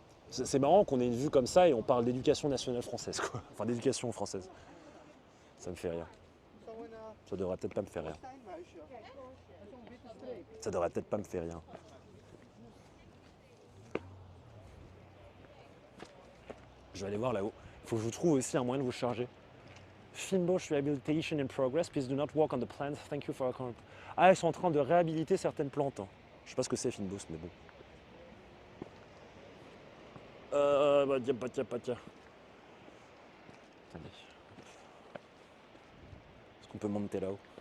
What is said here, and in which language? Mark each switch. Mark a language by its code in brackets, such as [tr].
[fr] C'est marrant qu'on ait une vue comme ça et on parle d'éducation nationale française, quoi. Enfin, d'éducation française. Ça me fait rire. Ça devrait peut-être pas me faire rire. Ça devrait peut-être pas me faire rire. Je vais aller voir là-haut. Il faut que je vous trouve aussi un moyen de vous charger. [en] Finbosch Rehabilitation in progress. Please do not walk on the plants. Thank you for your comment. [fr] Ah, ils sont en train de réhabiliter certaines plantes. Je sais pas ce que c'est Finbosch, mais bon. Batia. Attendez. Est-ce qu'on peut monter là-haut?